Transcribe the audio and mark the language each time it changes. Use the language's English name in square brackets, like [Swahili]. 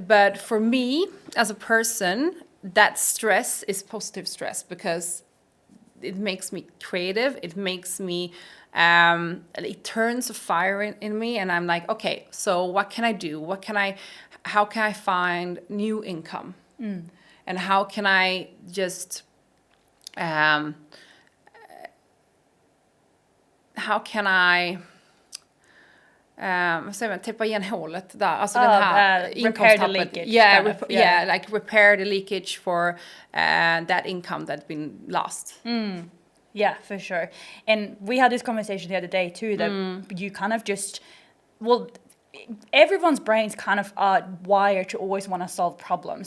[English] But for me as a person, that stress is positive stress because it makes me creative. It makes me it turns a fire in me, and I'm like, okay, so what can I do? how can I find new income? And how can I [Swedish] just how can I vad säger man, täppa igen hålet där, alltså den här [English] repair the [Swedish] inkomsttappet. [English] leakage, Yeah, kind of, like repair the leakage for that income that's been lost. Yeah, for sure. And we had this conversation the other day too, that you kind of just, well, everyone's brains kind of are wired to always want to solve problems.